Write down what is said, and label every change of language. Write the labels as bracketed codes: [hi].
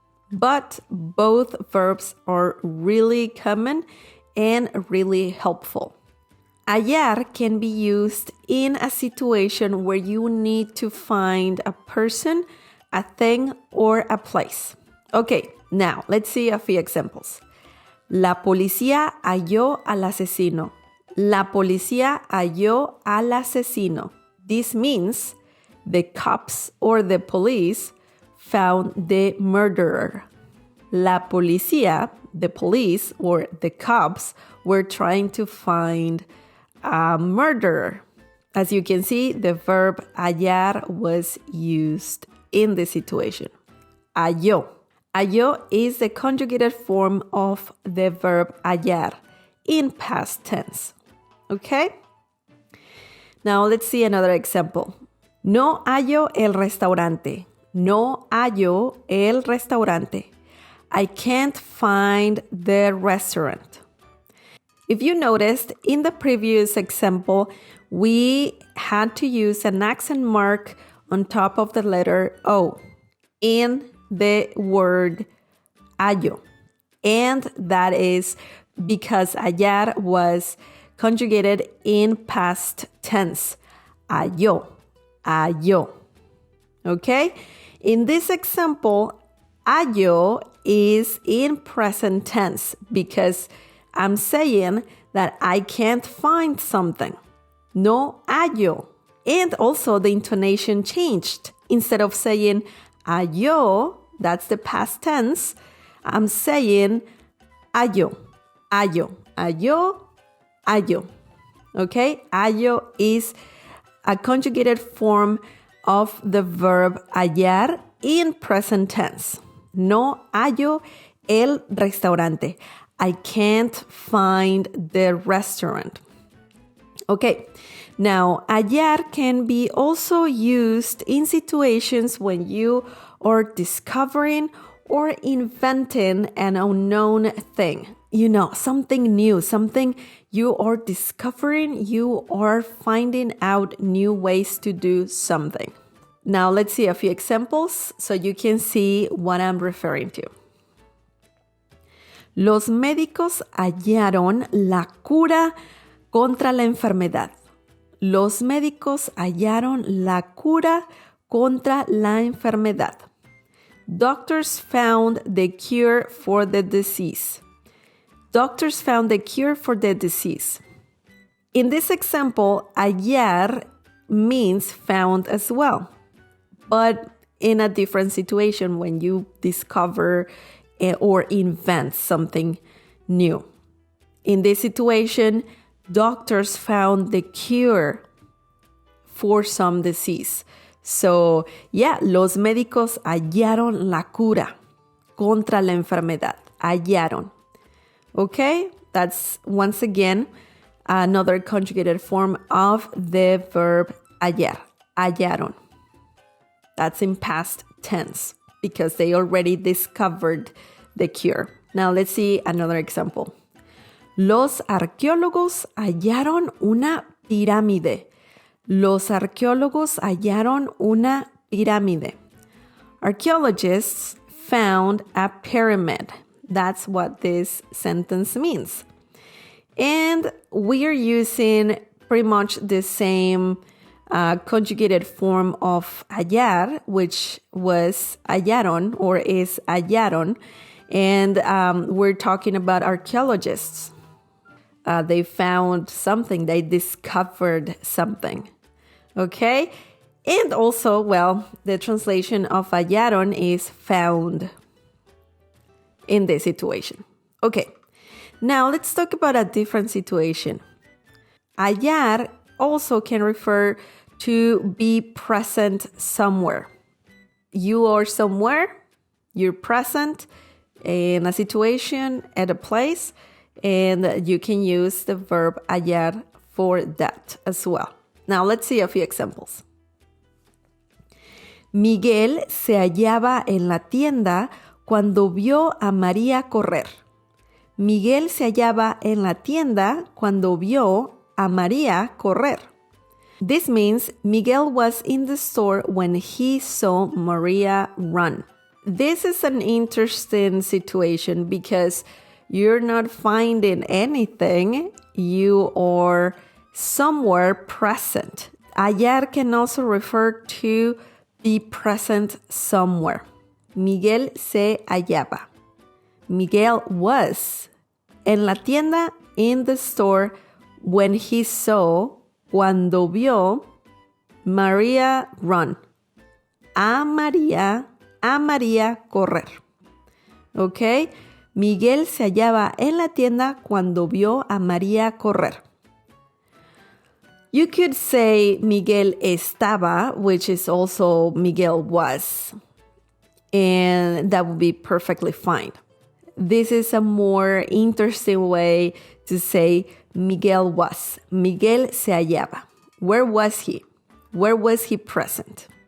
[en] But both verbs are really common and really helpful. Hallar can be used in a situation where you need to find a person, a thing, or a place. Okay, now let's see a few examples. [es] La policía halló al asesino. La policía halló al asesino. [en] This means the cops or the police found the murderer. [es] La policía, [en] the police or the cops, were trying to find a murderer. As you can see, the verb hallar was used in this situation. Halló. Halló is the conjugated form of the verb hallar in past tense. Okay? Now let's see another example. [es] No hallo el restaurante. No hallo el restaurante. [en] I can't find the restaurant. If you noticed, in the previous example, we had to use an accent mark on top of the letter O in the word hallo. And that is because hallar was conjugated in past tense. Halló. Halló. Okay? In this example, hallo is in present tense because I'm saying that I can't find something. [es] No hallo. [en] And also the intonation changed. Instead of saying halló, that's the past tense, I'm saying hallo, hallo, hallo, hallo. Okay? Hallo is a conjugated form of the verb hallar in present tense. [es] No hallo el restaurante. [en] I can't find the restaurant. Okay, now hallar can be also used in situations when you are discovering or inventing an unknown thing. You know, something new, something you are discovering, you are finding out new ways to do something. Now let's see a few examples so you can see what I'm referring to. [es] Los médicos hallaron la cura contra la enfermedad. Los médicos hallaron la cura contra la enfermedad. [en] Doctors found the cure for the disease. Doctors found the cure for the disease. In this example, hallar means found as well, but in a different situation when you discover or invent something new. In this situation, doctors found the cure for some disease. So, yeah, [es] los médicos hallaron la cura contra la enfermedad. [en] Hallaron. Okay? That's, once again, another conjugated form of the verb hallar. Hallaron. That's in past tense because they already discovered the cure. Now let's see another example. [es] Los arqueólogos hallaron una pirámide. Los arqueólogos hallaron una pirámide. [en] Archaeologists found a pyramid. That's what this sentence means. And we are using pretty much the same conjugated form of hallar, which was hallaron or is hallaron. And we're talking about archaeologists. They found something, they discovered something. Okay? And also, well, the translation of hallaron is found in this situation. Okay, now let's talk about a different situation. Hallar also can refer to be present somewhere. You are somewhere, you're present in a situation, at a place, and you can use the verb hallar for that as well. Now let's see a few examples. [es] Miguel se hallaba en la tienda cuando vio a María correr. Miguel se hallaba en la tienda cuando vio a María correr. [en] This means Miguel was in the store when he saw Maria run. This is an interesting situation because you're not finding anything. You are somewhere present. Hallar can also refer to be present somewhere. [es] Miguel se hallaba. [en] Miguel was [es] en la tienda, [en] in the store, when he saw, [es] cuando vio, [en] María run. [es] A María correr. ¿Ok? Miguel se hallaba en la tienda cuando vio a María correr. [en] You could say [es] Miguel estaba, [en] which is also Miguel was. And that would be perfectly fine. This is a more interesting way to say Miguel was. [es] Miguel se hallaba. [en] Where was he? Where was he present?